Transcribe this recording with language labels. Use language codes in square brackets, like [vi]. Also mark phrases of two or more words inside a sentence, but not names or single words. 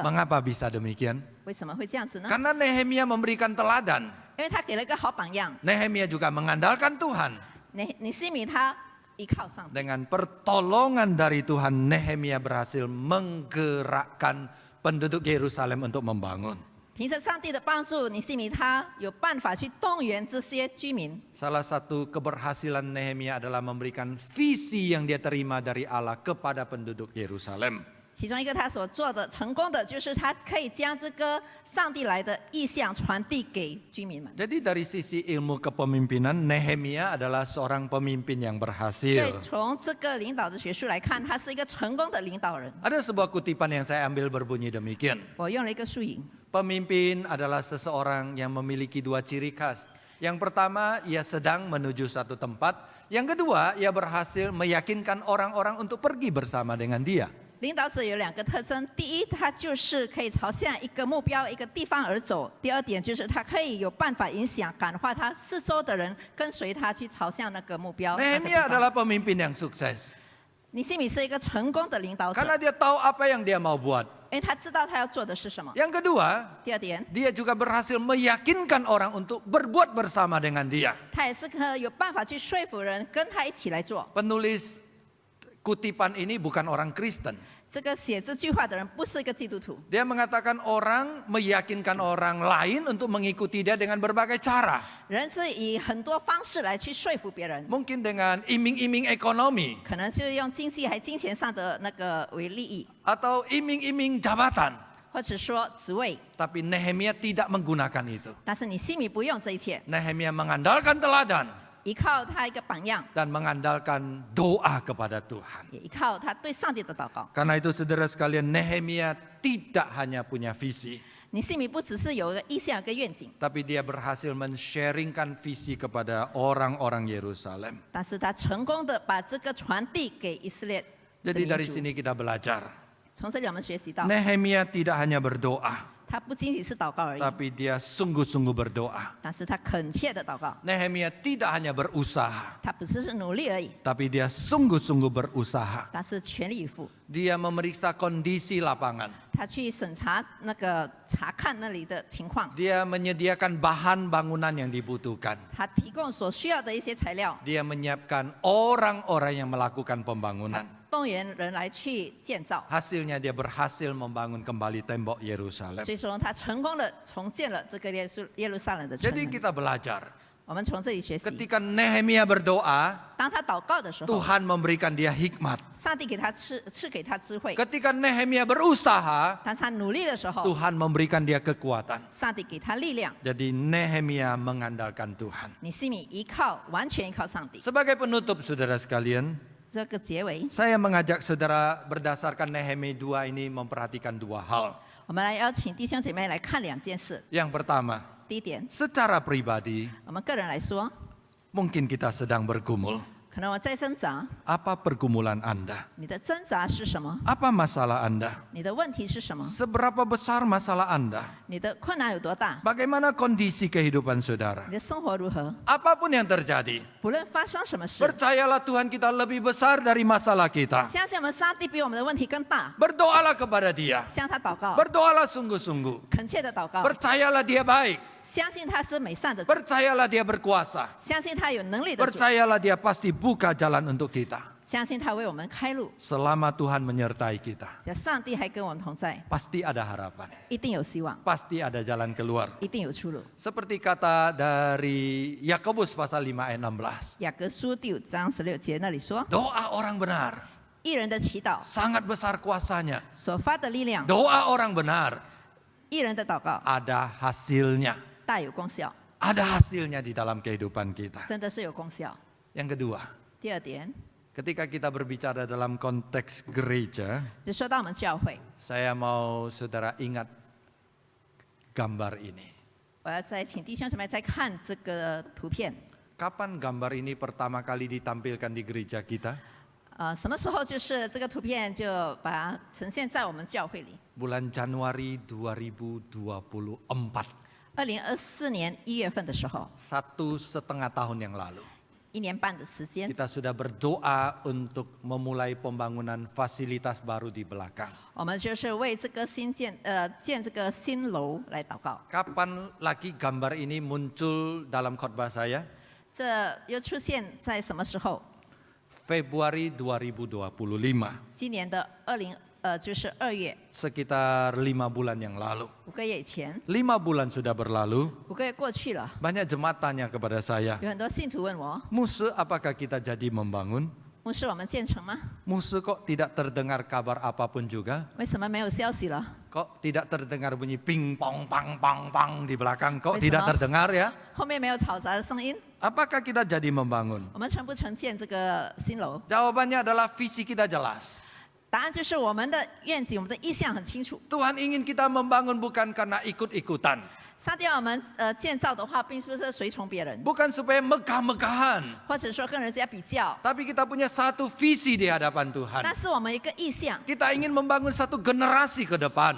[id] Mengapa bisa demikian? [zh] 为什么会这样子呢？ [id] Karena Nehemia memberikan teladan. [zh] 因为他给了一个好榜样。 [id] Nehemia juga mengandalkan Tuhan. [zh] 尼西米他依靠上帝， [id] Dengan pertolongan dari Tuhan, Nehemia berhasil menggerakkan penduduk Yerusalem untuk membangun. [zh] 凭着上帝的帮助，尼西米他有办法去动员这些居民。 [id] Salah satu keberhasilan Nehemia adalah memberikan visi yang dia terima dari Allah kepada penduduk Yerusalem. [zh] 其中一个他所做的成功的，就是他可以将这个上帝来的意象传递给居民们。 [id] Jadi dari sisi ilmu kepemimpinan, Nehemia adalah seorang pemimpin yang [zh] 对， [id] berhasil. [zh] 从这个领导的学术来看，他是一个成功的领导人。 [id] Ada sebuah kutipan yang saya ambil berbunyi demikian. [zh] 我用了一个术语， [id] Pemimpin adalah seseorang yang memiliki dua ciri khas. Yang pertama, ia sedang menuju satu tempat. Yang kedua, ia berhasil meyakinkan orang-orang untuk pergi bersama dengan dia. [zh] 领导者有两个特征：第一，他就是可以朝向一个目标、一个地方而走；第二点就是他可以有办法影响、感化他四周的人，跟随他去朝向那个目标。那个地 [id] Nehemia [zh] 方 [id] adalah pemimpin yang sukses. [zh] 尼西米是一个成功的领导者， [id] Karena dia tahu apa yang dia mau buat. [zh] 因为他知道他要做的是什么。 [id] Yang kedua, [zh] 第二点， [id] dia juga berhasil meyakinkan orang untuk berbuat bersama dengan dia. [zh] 他也是有办法去说服人跟他一起来做。 [id] Penulis kutipan ini bukan orang Kristen. [zh] 这个写这句话的人不是一个基督徒， [id] Dia mengatakan orang meyakinkan orang lain untuk mengikuti dia dengan berbagai cara. [zh] 人是以很多方式来去说服别人， [id] Mungkin dengan iming-iming ekonomi [zh] 可能是用经济还金钱上的那个为利益， [id] atau iming-iming jabatan. [zh] 或者说职位。 [id] Tapi Nehemia tidak menggunakan itu. [zh] 但是尼西米不用这一切， [id] Nehemia mengandalkan teladan [zh] 依靠他一个榜样， [id] dan mengandalkan doa kepada Tuhan. [zh] 也依靠他对上帝的祷告。 [id] Karena itu saudara sekalian, Nehemia tidak hanya punya visi, [zh] 尼西米不只是有一个意向、有一个愿景， [id] tapi dia berhasil men-sharingkan visi kepada orang-orang Yerusalem. [zh] 但是他成功的把这个传递给以色列的 [id] Jadi [zh] 民 [id] dari [zh] 族。 [id] sini kita belajar, [zh] 从这里我们学习到， [id] Nehemia tidak hanya berdoa, [zh] 他不仅仅是祷告而已， [id] tapi dia sungguh-sungguh berdoa. [zh] 但是他恳切的祷告， [id] Nehemia tidak hanya berusaha, [zh] 他不只是努力而已， [id] tapi dia sungguh-sungguh berusaha. [zh] 但是全力以赴。 [id] Dia memeriksa kondisi lapangan. [zh] 他去审查那个查看那里的情况， [id] Dia menyediakan bahan bangunan yang dibutuhkan. [zh] 他提供所需要的一些材料， [id] Dia menyiapkan orang-orang yang melakukan pembangunan. [zh] 动员人来去建造， [id] Hasilnya dia berhasil membangun kembali tembok Yerusalem. [zh] 最终他成功的重建了这个耶路撒冷的城 [id] Jadi [zh] 门。 [id] kita belajar. [zh] 我们从这里学习， [id] Ketika Nehemia berdoa, [zh] 当他祷告的时候， [id] Tuhan memberikan dia hikmat. [zh] 上帝给他赐给他智慧； [id] Ketika Nehemia berusaha, [zh] 当他努力的时候， [id] Tuhan memberikan dia kekuatan. [zh] 上帝给他力量。 [id] Jadi Nehemia mengandalkan Tuhan. [zh] 你心里完全依靠上帝。 [id] Sebagai penutup saudara sekalian, [zh] 这个结尾， [id] saya mengajak saudara berdasarkan Nehemia 2 ini memperhatikan dua hal. [zh] 我们来邀请弟兄姐妹来看2件事。 [id] Yang pertama, [zh] 第一点， [id] secara pribadi [zh] 我们个人来说， [id] mungkin kita sedang bergumul. [zh] 可能我在挣扎， [id] Apa pergumulan Anda? [zh] 你的挣扎是什么？ [id] Apa masalah Anda? [zh] 你的问题是什么？ [id] Seberapa besar masalah Anda? [zh] 你的困难有多大？ [id] Bagaimana kondisi kehidupan saudara? [zh] 你的生活如何？ [id] Apapun yang terjadi, [zh] 不论发生什么事， [id] percayalah Tuhan kita lebih besar dari masalah kita. [zh] 相信我们上帝比我们的问题更大， [id] Berdoalah kepada Dia. [zh] 向他祷告， [id] Berdoalah sungguh-sungguh. [zh] 恳切的祷告， [id] Percayalah Dia baik. [zh] 相信他是美善的主， [id] Percayalah Dia berkuasa. [zh] 相信他有能力的主， [id] Percayalah Dia pasti buka jalan untuk kita. [zh] 相信他为我们开路。 [id] Selama Tuhan menyertai kita, [zh] 只要上帝还跟我们同在， [id] pasti ada harapan. [zh] 一定有希望， [id] Pasti ada jalan keluar. [zh] 一定有出路。 [id] Seperti kata dari Yakobus pasal 5 ayat 16. [zh] 雅各书第5章16节那里说， [id] Doa orang benar [zh] 一人的祈祷 [id] sangat besar kuasanya. [zh] 所发的力量， [id] Doa orang benar [zh] 一人的祷告 [id] ada hasilnya. [zh] 大有功效， [id] Ada hasilnya di dalam kehidupan kita. [zh] 真的是有功效。 [id] Yang kedua, [zh] 第二点， [id] ketika kita berbicara dalam konteks gereja, [zh] 就说到我们教会， [id] saya mau saudara ingat gambar ini. [zh] 我要再请弟兄姐妹再看这个图片。 [id] Kapan gambar ini pertama kali ditampilkan di gereja kita? [zh] 什么时候就是这个图片就把它呈现在我们教会里？ [id] Bulan Januari 2024. [zh] 2024 年1月份的时候， [id] 1,5 tahun yang lalu. [zh] 1 年半的时间， [id] Kita sudah berdoa untuk memulai pembangunan fasilitas baru di belakang. [zh] 我们就是为这个建这个新楼来祷告。 [id] Kapan lagi gambar ini muncul dalam khotbah saya? [zh] 这又出现在什么时候？ [id] Februari 2025. [zh] 今年的就是2月， [id] Sekitar 5 bulan yang lalu. [zh] 5 个月以前， [id] 5 bulan sudah berlalu. [zh] 5 个月过去了， [id] Banyak jemaat tanya kepada saya, [zh] 有很多信徒问我， [id] Musa, apakah kita jadi membangun? [zh] 牧师，我们建成吗？ [id] Musa, kok tidak terdengar kabar apapun juga? [zh] 为什么没有消息了？ [id] Kok tidak terdengar bunyi ping pong pang pang pang di belakang? Kok Wes, tidak Mama. terdengar ya? [zh] 后面没有嘈杂的声音， [id] Apakah kita jadi membangun? [zh] 我们成不成建这个新楼？ [id] Jawabannya adalah visi kita jelas. [zh] 答案就是我们的愿景，我们的意向很清楚。 [id] Tuhan ingin kita membangun bukan karena ikut-ikutan. [zh] 上帝要我们建造的话，并不是随从别人， [id] Bukan supaya megah-megahan. [zh] 或者说跟人家比较， [id] Tapi kita punya satu visi di hadapan Tuhan. [zh] 那是我们一个意向。 [id] Kita ingin membangun satu generasi ke depan.